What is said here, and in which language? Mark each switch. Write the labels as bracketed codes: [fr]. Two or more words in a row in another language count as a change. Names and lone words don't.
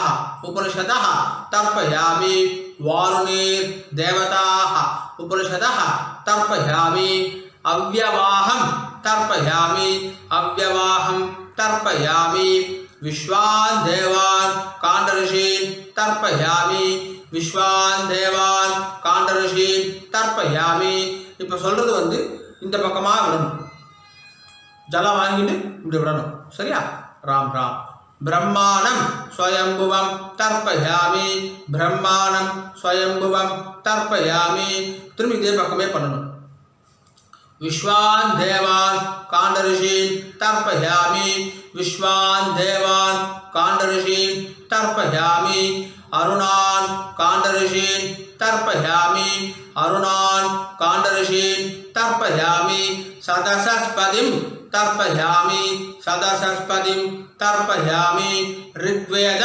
[sa] उपनिषदः तर्पयामि वारुणीर्देवताः उपनिषदः तर्पयामि अव्यवाहं तर्पयामि अव्यवाहं तर्पयामि विश्वान् देवान् काण्डऋषीन् तर्पयामि विश्वान् देवान् काण्डऋषीन् तर्पयामि [ta] இப்போ சொல்றது வந்து இந்த பக்கமா விடணும் ஜலம் வாங்கிட்டு இப்படி விடணும் சரியா ராம் ராம் [sa] ब्रह्माणं स्वयंभुवं तर्पयामि ब्रह्माणं स्वयंभुवं तर्पयामि [ta] திரும்பி இதே பக்கமே பண்ணணும் [sa] विश्वान् देवान् काण्डऋषीन् तर्पयामि विश्वान् देवान् काण्डऋषीन् तर्पयामि अरुणान् काण्डऋषीन् तर्पयामि अरुणान् काण्डऋषीन् तर्पयामि सदसस्पतिं तर्पयामि सदसस्पतिं तर्पयामि ऋग्वेदं